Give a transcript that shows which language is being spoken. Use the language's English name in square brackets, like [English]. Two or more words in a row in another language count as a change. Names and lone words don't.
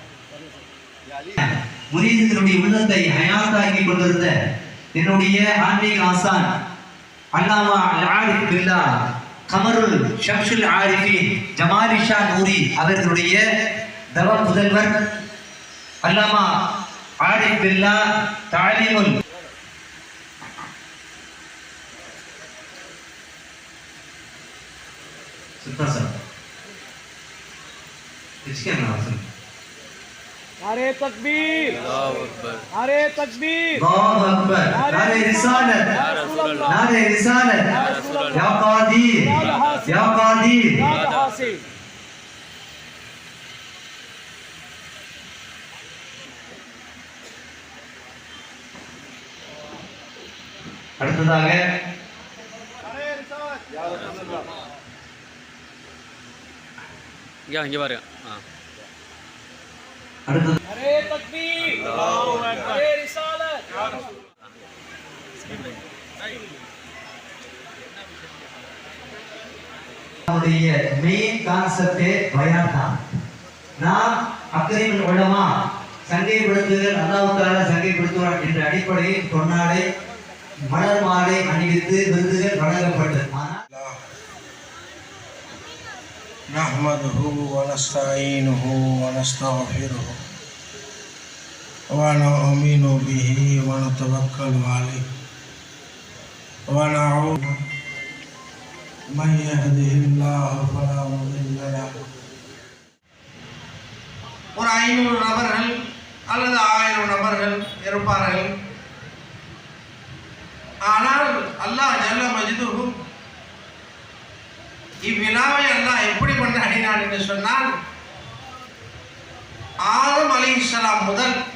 [Tamil] முரீதினுடைய உள்ளத்தை ஹயாத்தாக்கி கொண்டிருந்த என்னுடைய ஆன்மீக ஆசான் அல்லாமா ஆரிஃப் பில்லா கமருல் ஷம்சுல் ஆரிஃபின் ஜமாலி ஷா நூரி அவர்களுடைய தவ புதல்வர் அல்லாமா ஆரிஃப் பில்லா தாலிமுல் சுத்தம் [Urdu] نعرۂ تکبیر، نعرۂ تکبیر, [Arabic] الله أكبر, [Urdu] نعرۂ رسالت، نعرۂ رسالت, [Arabic] يا قادر، يا قادر, [Tamil] அடுத்ததாக இங்க பாருங்க. அடுத்தது [Urdu] نعرۂ تکبیر، نعرۂ رسالت. [Tamil] நம்முடைய மெயின் கான்செப்டே பயான் தான். நாம் அக்ரீமுல் உலமா சங்கைப்படுத்துதல், அல்லாஹ் தஆலா சங்கைப்படுத்துவார் என்ற அடிப்படையில் பொன்னாடை மலர் மாலை அணிவித்து விருதுகள் வழங்கப்பட்டது. [Arabic] نحمده و نستعينه و نستغفره و نؤمن به و نتوكل عليه و نعوذ من يهده الله فلا مضل له. [Tamil] ஒரு 500 நபர்கள் அல்லது 1000 நபர்கள் இருப்பார்கள். ஆனால் அல்லாஹ் [Arabic] جل مجده [Tamil] இவ்விழாவை அல்லாஹ் எப்படி கொண்டாடினான் என்று சொன்னால், ஆதம் அலைஹிஸ்ஸலாம் முதல்